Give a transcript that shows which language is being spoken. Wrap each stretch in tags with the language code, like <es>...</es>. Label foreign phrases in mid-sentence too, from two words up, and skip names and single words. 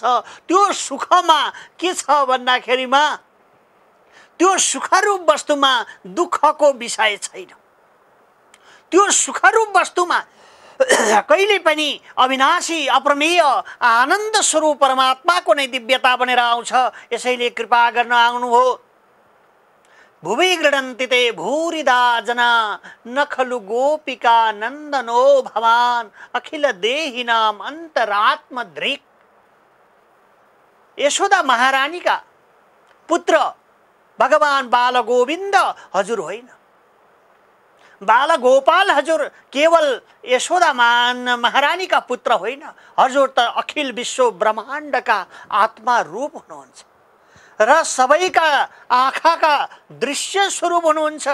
<ne>त्यो सुखमा के छ भन्दाखेरिमा त्यो सुखरूप वस्तुमा दुःखको विषय छैन। त्यो सुखरूप वस्तुमा कहिले पनि अविनाशी अप्रमेय आनन्द स्वरूप परमात्माको नै दिव्यता बनेर आउँछ। यसैले कृपा गर्न आउनुभयो।</ne> <sa>भुवि गृह्णन्ति ते भूरिदा जना न खलु गोपिका नन्दनो भवान् अखिल देहिनाम अन्तरात्मदृक्।</sa> <ne>यशोदा महारानीका पुत्र भगवान बाल गोविन्द हजुर होइन, बाल गोपाल हजुर केवल यशोदा महारानीका पुत्र होइन, हजुर त अखिल विश्व ब्रह्माण्डका आत्मा रूप हुनुहुन्छ। र सबैका आँखाका दृश्य स्वरूप हुनुहुन्छ।</ne>